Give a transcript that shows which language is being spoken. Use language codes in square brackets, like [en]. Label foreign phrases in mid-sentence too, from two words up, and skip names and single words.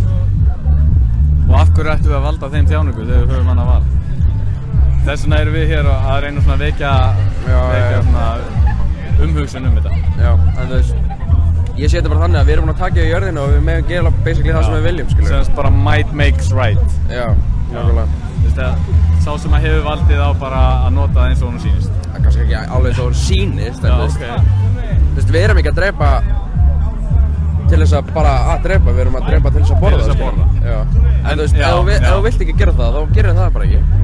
[is] Og af hverju ættum við að valda þeim þjáningu þegar við höfum annað val? Þess vegna erum við hér að reyna svona að vekja svona umhugsun þetta. Já, en þú veist, ég sé þetta bara þannig að við erum búin að taka í jörðinu og við megum gera basically það sem við viljum, skilur. Semst bara [en] might makes right. [is] Já, nákvæmlega. Þú veist að sá sem að hefur valdið á bara að nota það eins og hún sýnist. Það er kannski ekki alveg eins og hún sýnist, en þú veist, við erum ekki að drepa til þess að bara að drepa, við erum að drepa til þess að borða. Til þess að borða. Já. En þú veist, ef þú vilt ekki gera það, þá gerir það bara ekki.